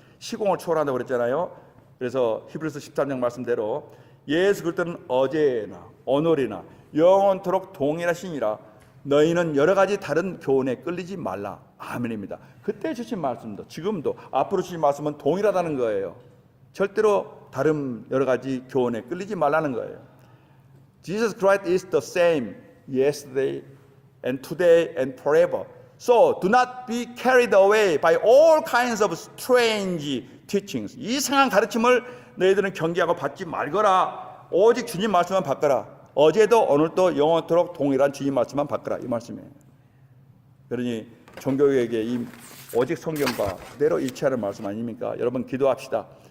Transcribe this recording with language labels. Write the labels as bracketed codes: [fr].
[ko] 시공을 초월한다고 그랬잖아요. 그래서 히브리서 13장 말씀대로 예수 그리스도는 어제나 오늘이나 영원토록 동일하시니라. 너희는 여러 가지 다른 교훈에 끌리지 말라. 아멘입니다. 그때 주신 말씀도 지금도 앞으로 주신 말씀은 동일하다는 거예요. 절대로 다른 여러 가지 교훈에 끌리지 말라는 거예요. [en] Jesus Christ is the same yesterday and today and forever. So do not be carried away by all kinds of strange teachings. [ko] 이상한 가르침을 너희들은 경계하고 받지 말거라. 오직 주님 말씀만 받거라. 어제도 오늘도 영원토록 동일한 주님 말씀만 받거라. 이 말씀이에요. 그러니 종교에게 이 오직 성경과 그대로 일치하는 말씀 아닙니까? 여러분 기도합시다.